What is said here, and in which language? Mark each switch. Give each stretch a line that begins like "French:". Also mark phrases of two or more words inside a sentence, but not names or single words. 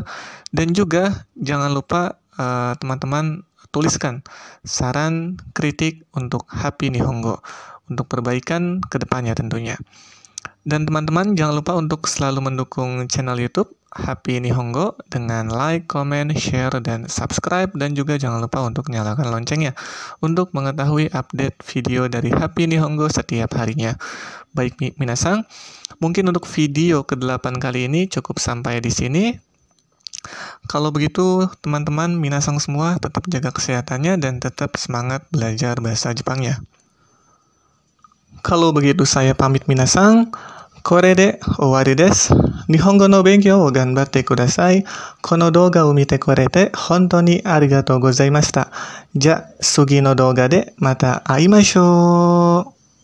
Indonesian: Dan juga jangan lupa teman-teman tuliskan saran, kritik untuk Happy Nihongo, untuk perbaikan ke depannya tentunya. Dan teman-teman jangan lupa untuk selalu mendukung channel YouTube Happy Nihongo dengan
English: like, comment, share,
Indonesian: dan subscribe. Dan juga jangan lupa untuk nyalakan loncengnya untuk mengetahui update video dari Happy Nihongo setiap harinya. Baik minasang, mungkin untuk video ke-8 kali ini cukup sampai di sini. Kalau begitu, teman-teman minasang semua tetap jaga kesehatannya dan tetap semangat belajar bahasa Jepangnya. Kalau begitu saya pamit minasang.
Japanese: これで終わりです。日本語の勉強を頑張ってください。この動画を見てくれて本当にありがとうございました。じゃあ次の動画でまた会いましょう。